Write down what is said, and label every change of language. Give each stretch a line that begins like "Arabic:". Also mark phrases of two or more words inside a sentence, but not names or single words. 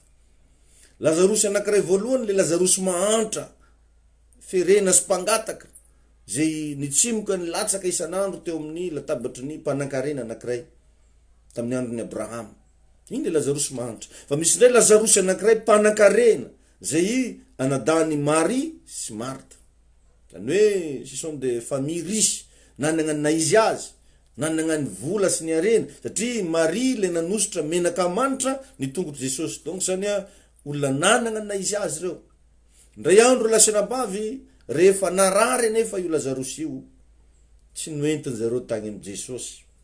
Malagasy: Lazarosy anankiray voalohany le Lazarosy mahantra ferena sy mpangataka zay nitsimoka ny latsaka isanandro teo amin'ny latabatry ny mpanankarena anankiray tamin'ny andron'ny Abraham iny le Lazarosy mahantra fa misy ndray Lazarosy anankiray mpanankarena zay anadany Marie sy Martha zany hoe
French: ce sont des familles riches
Malagasy: nanagna na izy azy nanagna ny vola sy ny arena satria Marie le nanositra menaka manitra ny tongotry Jesosy donc zany olona nanagna na izy azy reo ndray andro lasanabavy rehefa narary nefa io Lazarosy io tsy noentiny zareo tagny am Jesosy